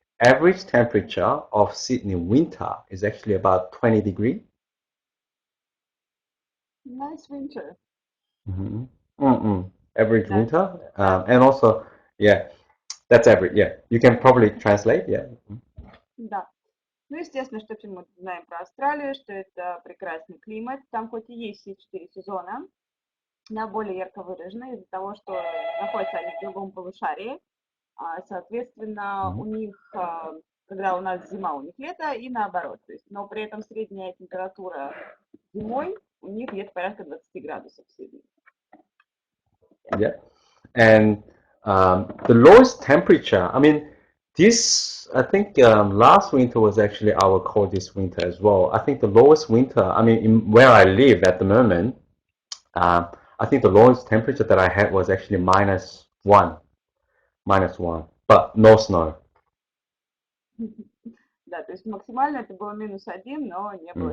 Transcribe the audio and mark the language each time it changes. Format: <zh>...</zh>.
<en>Average temperature of Sydney winter is actually about 20 degrees. Nice winter. Average winter. And also, yeah, that's average. Yeah, you can probably translate. Yeah.</en> <ru>Да. Ну, естественно, что все мы знаем про Австралию, что это прекрасный климат. Там хоть и есть все 4 сезона, да, более ярко выражены из-за того, что находятся они в другом полушарии. Соответственно, у них, когда у нас зима, у них лето и наоборот. То есть, но при этом средняя температура зимой у них где-то порядка 20 градусов в среднем.</ru> <en>Yeah. And the lowest temperature, I mean, this, I think last winter was actually our coldest winter as well. I think the lowest winter, I mean, where I live at the moment, I think the lowest temperature that I had was actually -1, but no snow.</en> <ru>Да, то есть максимально это было -1, но не было</ru>